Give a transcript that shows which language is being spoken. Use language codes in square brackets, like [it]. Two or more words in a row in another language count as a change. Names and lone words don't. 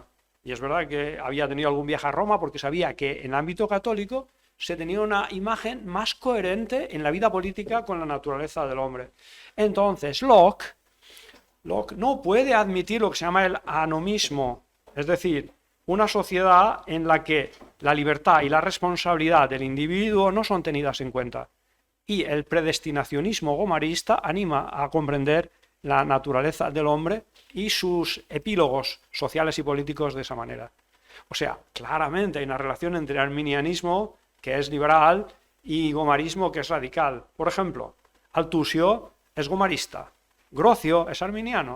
[es] Y es verdad que había tenido algún viaje a Roma porque sabía que en el ámbito católico se tenía una imagen más coherente en la vida política con la naturaleza del hombre. Entonces, Locke no puede admitir lo que se llama el anomismo, es decir, una sociedad en la que la libertad y la responsabilidad del individuo no son tenidas en cuenta. Y el predestinacionismo gomarista anima a comprender la naturaleza del hombre y sus epílogos sociales y políticos de esa manera. O sea, claramente hay una relación entre arminianismo, que es liberal, y gomarismo, que es radical. Por ejemplo, Altusio es gomarista, Grocio es arminiano.